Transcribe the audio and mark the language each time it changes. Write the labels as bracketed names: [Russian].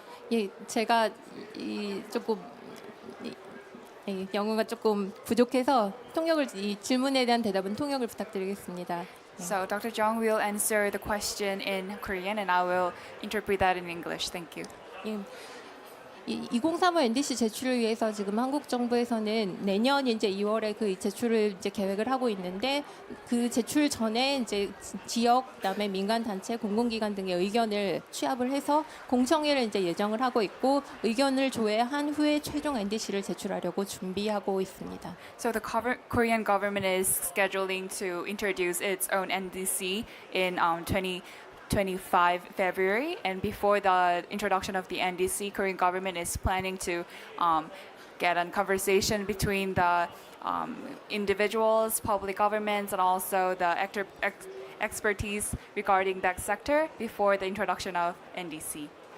[Korean] 예, 제가 영어가 조금 부족해서 이 질문에 대한 대답은 통역을 부탁드리겠습니다. [English] So Dr. Jung will answer the question in Korean and I will interpret that in English. Thank you. [Korean] 예, 2035 NDC 제출을 위해서 지금 한국 정부에서는 내년 이제 2월에 그 제출을 이제 계획을 하고 있는데 그 제출 전에 이제 지역 그다음에 민간 단체, 공공기관 등의 의견을 취합을 해서 공청회를 이제 예정을 하고 있고 의견을 조회한 후에 최종 NDC를 제출하려고 준비하고 있습니다. [English] So the Korean government is scheduling to introduce its own NDC in 2025 February, and before the introduction of the NDC, Korean government is planning to get a conversation between the individuals, public governments, and also the expertise regarding that sector before the introduction of NDC.